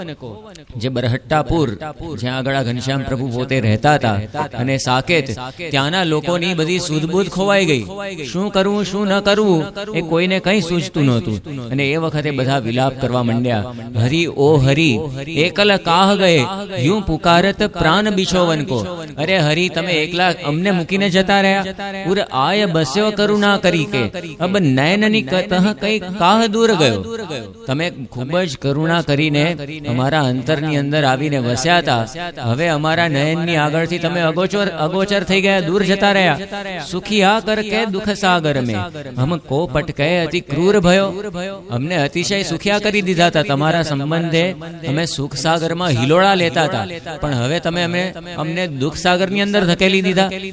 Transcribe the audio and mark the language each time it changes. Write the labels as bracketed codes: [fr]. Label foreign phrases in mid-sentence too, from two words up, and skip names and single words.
[gu] જે બરહટ્ટાપુર જ્યાં આગળ ઘનશ્યામ પ્રભુ પોતે રહેતા હતા અને સાકેત ત્યાંના લોકોની બધી સુધબુધ ખોવાઈ ગઈ શું કરવું શું ન કરવું એ કોઈને કંઈ સૂઝતું નહોતું અને એ વખતે બધા વિલાપ કરવા માંડ્યા [hi] हरी ओ हरी एकल काह गये यूं पुकारत प्राण बिछोवन को अरे हरि [gu] તમે એકલા અમને મૂકીને જતા રહ્યા [hi] उर आय बस्यो करुणा करी के अब नयननी कतह कई काह दूर गयो [gu] તમે ખૂબ જ કરુણા કરીને અમારા અંતરની અંદર આવીને વસ્યા હતા હવે અમારા નયનની આગળથી તમે અગોચર થઈ ગયા દૂર જતા રહ્યા [hi] सुखिया कर के दुःख सागर मे हम को पटके अति क्रूर भयो [gu] અમને અતિશય સુખિયા કરી દીધા હતા તમારા સંબંધે અમે સુખ સાગરમાં હિલોળા લેતા હતા પણ હવે તમે અમને દુઃખ સાગરની અંદર ધકેલી દીધા